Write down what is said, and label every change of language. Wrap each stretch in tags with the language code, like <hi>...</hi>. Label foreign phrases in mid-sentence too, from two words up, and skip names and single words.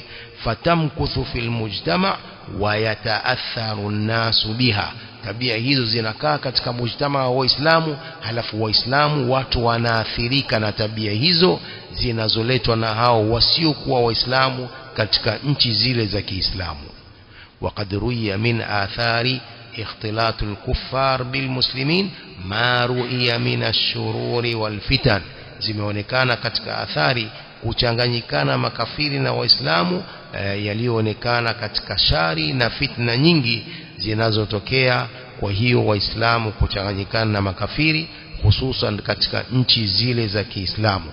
<ar>فتمكث في المجتمع ويتأثر الناس بها,</ar> <sw>tabia hizo zinakaa katika mujtama wa Waislamu, halafu Waislamu watu wanaathirika na tabia hizo zinazoletwa na hao wasiokuwa Waislamu katika nchi zile za Kiislamu.</sw> <ar>وقد رئي من آثار اختلاط الكفار بالمسلمين ما رئي من الشرور والفتن,</ar> <sw>zimeonekana katika athari kuchanganyikana makafiri na Waislamu yalioonekana katika shari na fitna nyingi zinazotokea. Kwa hiyo Waislamu kuchanganyikana na makafiri, hususan katika nchi zile za Kiislamu.</sw>